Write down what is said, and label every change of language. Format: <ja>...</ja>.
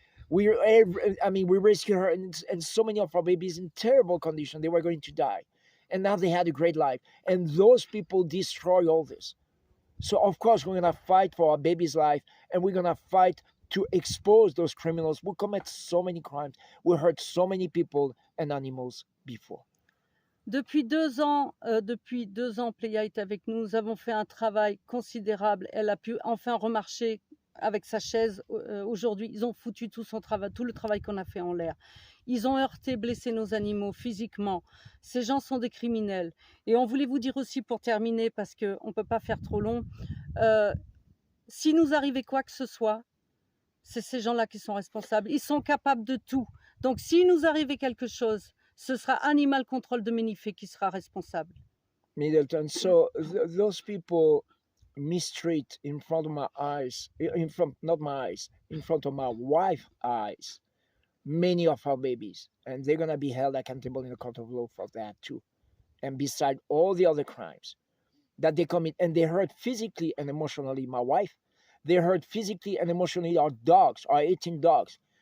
<en>We rescue her and so many of our babies in terrible condition. They were going to die. And now they had a great life. And those people destroy all this. So of course we're going to fight for our baby's life, and we're going to fight to expose those criminals who commit so many crimes, who hurt so many people and animals before.</en> <fr>Depuis 2 ans, Pléia est avec nous. Nous avons fait un travail considérable. Elle a pu enfin remarcher avec sa chaise. Aujourd'hui, ils ont foutu tout le travail qu'on a fait en l'air. Ils ont heurté, blessé nos animaux physiquement. Ces gens sont des criminels. Et on voulait vous dire aussi, pour terminer, parce qu'on ne peut pas faire trop long, si nous arrivait quoi que ce soit, c'est ces gens-là qui sont responsables. Ils sont capables de tout. Donc, si nous arrivait quelque chose, ce sera Animal Control de Menifee qui sera responsable.</fr> <en>Middleton, so those people mistreat in front of my eyes, not my eyes, in front of my wife's eyes, many of our babies, and they're going to be held accountable in the court of law for that too. And beside all the other crimes that they commit, and they hurt physically and emotionally my wife, they hurt physically and emotionally our dogs, our 18 dogs.</en>